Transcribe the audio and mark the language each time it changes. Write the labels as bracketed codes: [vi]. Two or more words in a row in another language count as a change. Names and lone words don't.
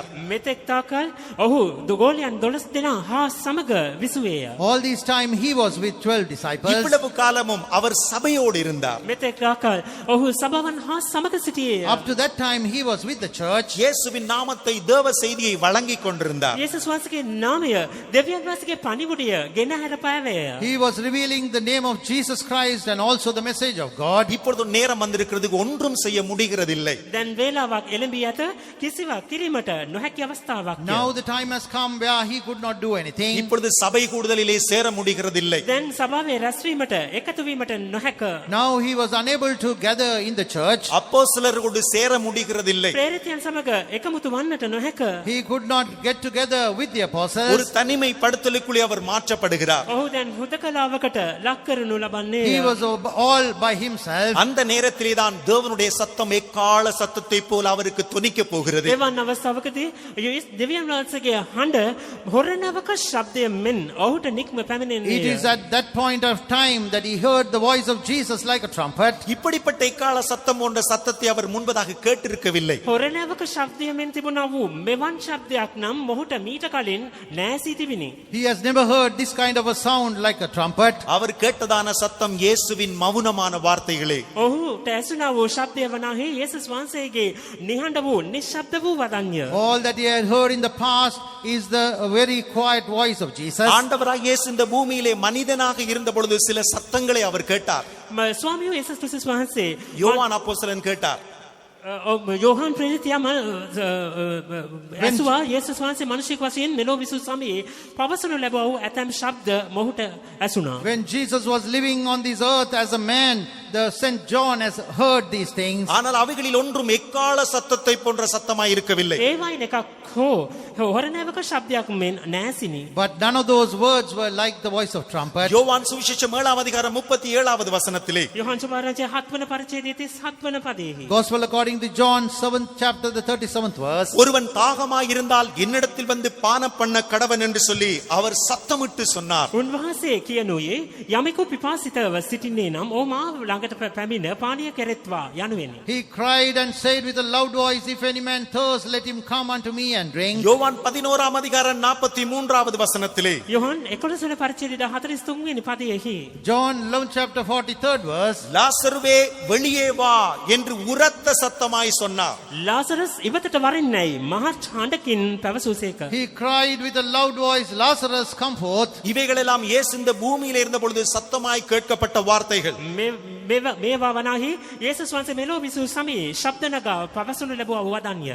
[si] මෙතෙක් තාකල් ඔහු දුගෝලයන් 12 දෙනා හා සමග විසුවේය. [en] all this time he was with 12 disciples. [ta] இவ்வளவு காலமும் அவர் சபையோடு இருந்தார். [si] මෙතෙක් තාකල් ඔහු සභාවන් හා සමග සිටියේය. [en] Up to that time he was with the church. [ta] இயேசுவின் நாமத்தை தேவ செய்தியை வழங்கிக் கொண்டிருந்தார். [si] යේසුස් වහන්සේගේ නාමය දෙවියන් වහන්සේගේ පණිවුඩය ගෙනහැර පෑවේය. [en] He was revealing the name of Jesus Christ and also the message of God. [ta] இப்பொழுது நேரம் வந்திருக்கிறதுக்கு ஒன்றும் செய்ய முடிகிறதில்லை. [si] දැන් වේලාවක් එළඹී ඇත කිසිවක් කිරීමට නොහැකි අවස්ථාවක්. [en] Now the time has come where he could not do anything. [ta] இப்பொழுது சபை கூடுதலிலே சேர முடிகிறதில்லை. [si] දැන් සභාවේ රැස්වීමට එකතු වීමට නොහැක. [en] Now he was unable to gather in the church. [ta] அப்போஸ்தலரோடு சேர முடிகிறதில்லை. [si] ප්‍රේරිතයන් සමග එකමුතු වන්නට නොහැක. [en] He could not get together with the ஒரு apostles. [ta] தனிமைப்படுத்தலுக்குள்ளே அவர் மாற்றப்படுகிறார். [si] ඔහු දැන් හුදකලාවකට ලක් කරනු ලබන්නේ. [en] He was all by himself. [ta] அந்த நேரத்திலே தான் தேவனுடைய சத்தம் எக்கால சத்தத்தை போல அவருக்கு துணிக்க போகிறது. [si] එවන් අවස්ථාවකදී දෙවියන් වහන්සේගේ හඬ හොරණවක ශබ්දය මෙන් ඔහුට නික්ම පැමිණෙන්නේ. [en] It is at that point of time that he heard the voice of Jesus like a trumpet. [ta] இப்படிப்பட்ட எக்கால சத்தம் போன்ற சத்தத்தை அவர் முன்பதாக கேட்டிருக்கவில்லை. [si] හොරණවක ශබ්දය මෙන් තිබුණා වූ මෙවන් ශබ්දයක් නම් මොහුට මීට කලින් නැසී තිබිනි. [en] He has never heard this kind of a sound like a trumpet. [ta] அவர் கேட்டதான சத்தம் இயேசுவின் மௌனமான வார்த்தைகளே. [si] ඔහුට ඇසුණා වූ ශබ්දය වනාහි යේසුස් වහන්සේගේ නිහඬ වූ නිශ්ශබ්ද වූ වදන්ය. [en] All that he had heard in the past is the very quiet voice of Jesus. [ta] ஆண்டவராகிய இயேசு இந்த பூமியிலே மனிதனாக இருந்த பொழுது சில சத்தங்களை அவர் கேட்டார். [si] ස්වාමියෝ යේසුස් ක්‍රිස්තුස් වහන්සේ [ta] யோவான் அப்போஸ்தலன் கேட்டார். [si] යෝහන් ප්‍රේරිතයා ඇසුවා යේසුස් වහන්සේ මිනිසෙක් වශයෙන් මෙලොව විසු සමයේ පවසනු ලැබුවා වූ ඇතැම් ශබ්ද මොහුට ඇසුණා. [en] When Jesus was living on this earth as a man, the St. John has heard these things. [ta] ஆனால் அவைகளில் ஒன்றும் எக்கால சத்தத்தை போன்ற சத்தமாய் இருக்கவில்லை. [si] ඒවයින් එකක් හෝ හොරණවක ශබ්දයක් මෙන් නැසිනි. [en] But none of those words were like the voice of trumpet. [ta] யோவான் சுவிசேஷம் 7ஆம் அதிகாரம் 37வது வசனத்திலே, [si] යොහන් සුභාරංචි 7 වන පරිච්ඡේදයේ 37 වන පදයේහි [en] Gospel according to John 7th chapter the 37th verse. [ta] ஒருவன் தாகமாய் இருந்தால் என்னிடத்தில் வந்து பானம் பண்ண கடவன் என்று சொல்லி அவர் சத்தமிட்டு சொன்னார். [si] උන්වහන්සේ කියනුයේ යමෙකු පිපාසිතව සිටින්නේ නම් ඕ මා ළඟට පැමිණ පානීය කෙරෙත්වා යනුවෙනි. [en] He cried and said with a loud voice, if any man thirst, let him come unto me and drink. [ta] யோவான் 11ஆம் அதிகாரம் 43வது வசனத்திலே, [si] යොහන් 11 වන පරිච්ඡේදයේ 43 වෙනි පදයේහි [en] John 11th chapter 43rd verse. [ta] லாசருவே வெளியே வா என்று உரத்த சத்தமாய் சொன்னார். [si] ලාසරස් ඉවතට වරින්නයි මහත් හඬකින් පැවසූසේක. [en] He cried with a loud voice, Lazarus, come forth. [ta] இவைகளெல்லாம் இயேசு இந்த பூமியிலே இருந்த பொழுது சத்தமாய் கேட்கப்பட்ட வார்த்தைகள். [si] මේවා වනාහි යේසුස් වහන්සේ මෙලොව විසූ සමයේ ශබ්ද නගා පවසනු ලැබුවා වදන්ය.